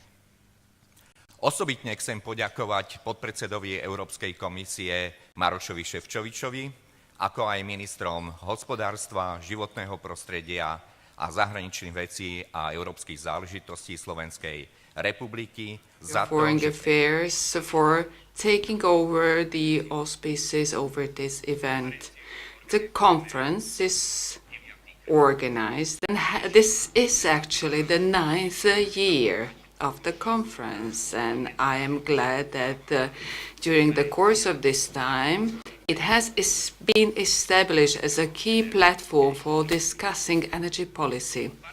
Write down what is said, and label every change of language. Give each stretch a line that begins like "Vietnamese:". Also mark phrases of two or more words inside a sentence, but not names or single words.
Slovak: Osobitne chcem poďakovať podpredsedovi Európskej komisie Marošovi Šefčovičovi, ako aj ministrom hospodárstva, životného prostredia a zahraničných vecí a európskych záležitostí Slovenskej republiky za to,
English: Foreign Affairs for taking over the auspices over this event. The conference is organized, and this is actually the 9th year of the conference, and I am glad that during the course of this time it has been established as a key platform for discussing energy policy.